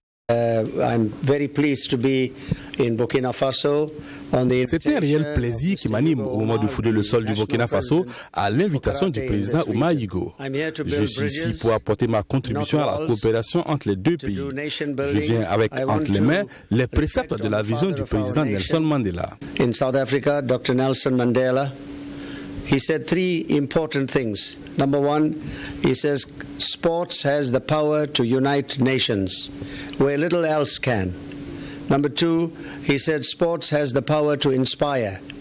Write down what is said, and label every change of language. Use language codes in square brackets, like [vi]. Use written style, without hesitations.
[en] I'm very pleased to be in Burkina Faso. [fr] C'était un réel plaisir qui m'anime au moment de fouler le sol du Burkina Faso à l'invitation du président Oumar Yugo. Je suis ici pour apporter ma contribution à la coopération entre les deux pays. Je viens avec entre les mains les préceptes de la vision du président Nelson Mandela. [en] In South Africa, Dr. Nelson Mandela, he said 3 important things. Number 1, he says sports has the power to unite nations where little else can. Number 2, he said sports has the power to inspire.